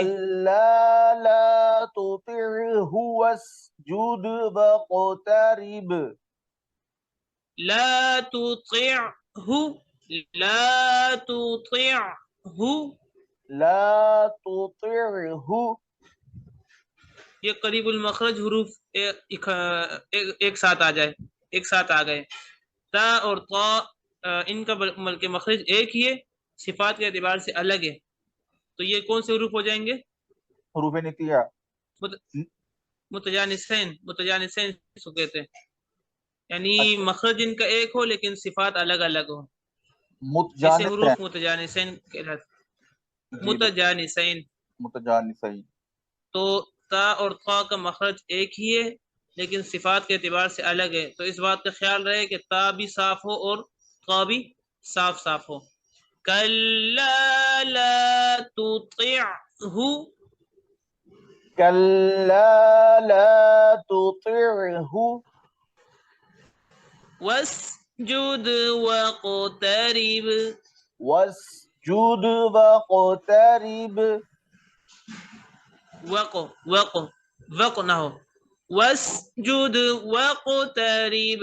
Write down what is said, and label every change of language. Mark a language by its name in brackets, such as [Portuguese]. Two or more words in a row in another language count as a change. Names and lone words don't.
[Arabic] كلا لا تطعه واسجد واقترب. لا تطعه، لا تطعه, لا تطعه. [Hindi] ये करीबुल मखरज हुरूफ एक साथ आ जाए, एक साथ आ गए। ता और ता, इनका बल्कि मखरज एक ही है, सिफात के एतबार से अलग है। तो ये कौन से हुरूफ हो जाएंगे? हुरूफ नितिया। मुत, मुतजानिसैन, मुतजानिसैन इसको कहते हैं। यानी अच्छा, मखरज इनका एक हो लेकिन सिफात अलग अलग हो। ऐसे मुतजानिस है। हुरूफ मुतजानिसैन कहलाते, जी बिल्कुल। मुतजानिसैन। मुतजानिसैन। तो ता और ता का मखरज एक ही है लेकिन सिफात के एतबार से अलग है। तो इस बात का ख्याल रहे कि ता भी साफ हो और ता भी साफ साफ हो। [Arabic] كلا لا تطعه كلا لا تطعه واسجد واقترب. واسجد واقترب. [Hindi] वक़ वक़ वक़ ना हो, [Arabic] واسجد واقترب.